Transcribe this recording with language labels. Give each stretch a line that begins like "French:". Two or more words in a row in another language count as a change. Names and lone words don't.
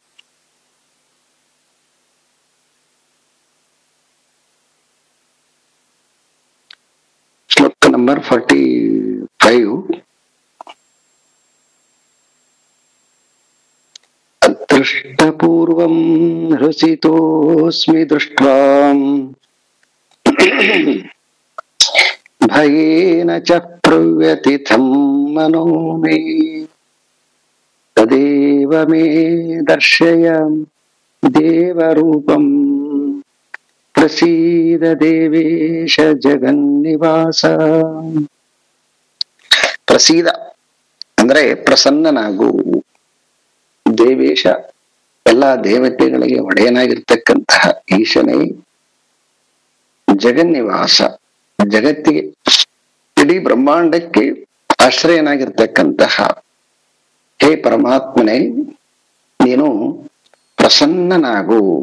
Kannada: ಶ್ಲೋಕ ನಂಬರ್ 45.
Sanskrit: ಅದೃಷ್ಟಪೂರ್ವಂ ಹೃಷಿತೋಸ್ಮಿ ದೃಷ್ಟ್ವಾ ಭಯೇನ ಚ ಪ್ರವ್ಯತಿಥಂ ಮನೋ ಮೇ ತದೇವ ಮೇ ದರ್ಶಯ ದೇವರೂಪಂ ಪ್ರಸೀದ ದೇವೇಶ ಜಗನ್ನಿವಾಸ.
Kannada: ಪ್ರಸೀದ ಅಂದ್ರೆ ಪ್ರಸನ್ನನಾಗು, ದೇವೇಶ ಎಲ್ಲಾ ದೇವತೆಗಳಿಗೆ ಒಡೆಯನಾಗಿರ್ತಕ್ಕಂತಹ ಈಶನೇ, ಜಗನ್ನಿವಾಸ ಜಗತ್ತಿಗೆ ಇಡೀ ಬ್ರಹ್ಮಾಂಡಕ್ಕೆ ಆಶ್ರಯನಾಗಿರ್ತಕ್ಕಂತಹ ಹೇ ಪರಮಾತ್ಮನೇ, ನೀನು ಪ್ರಸನ್ನನಾಗು.